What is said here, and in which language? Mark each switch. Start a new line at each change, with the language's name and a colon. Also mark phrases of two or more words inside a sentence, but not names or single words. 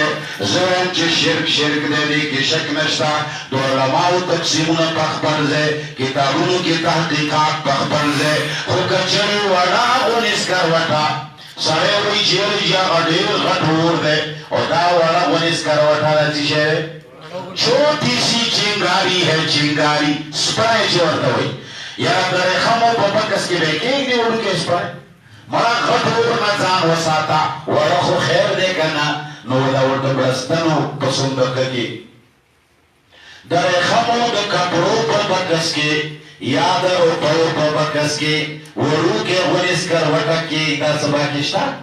Pashto: زه وایم چې شرک دی، دې کې شک نشته. د علماو تقسیمونه په خپل ځای، کتابونو کې تحقیقات په خپل ځای. خو که چېرې وړه غونې سکروټه سړی وایي چې یاره جي هغه ډېر غټ اور دی او دا وړه غونې سکروټه ده څه شی دی؟
Urdu: چھوٹی سی چنگاری ہے چنگاری.
Pashto: سپنے چې ورته وایي یاره د ریخمو په بکس کې به کېږدي وړوکی سپی. مړه غټ اور نه ځان وساته، وړه خو خیر دی که نه. نو د ورته بړستنو په صندوقه کې د ریخمو د کپړو په بکس کې یا د روپیو په بکس کې وړوکی غونې سکروټه کې دا څه باقي شته؟